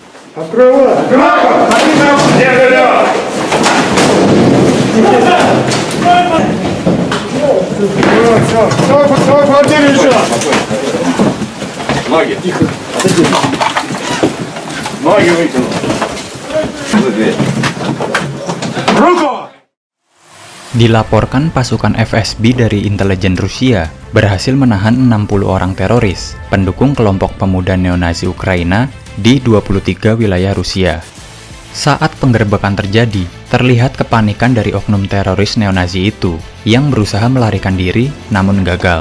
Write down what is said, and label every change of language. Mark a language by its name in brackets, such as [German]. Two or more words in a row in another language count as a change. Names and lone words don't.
[Russian] Открывай! Все, в квартире еще! Ноги. Тихо. Отойди. Ноги вытянул. Руку! [Indonesian] Dilaporkan pasukan FSB dari intelijen Rusia berhasil menahan 60 orang teroris, pendukung kelompok pemuda neonazi Ukraina di 23 wilayah Rusia. Saat penggerbekan terjadi, terlihat kepanikan dari oknum teroris neonazi itu yang berusaha melarikan diri namun gagal.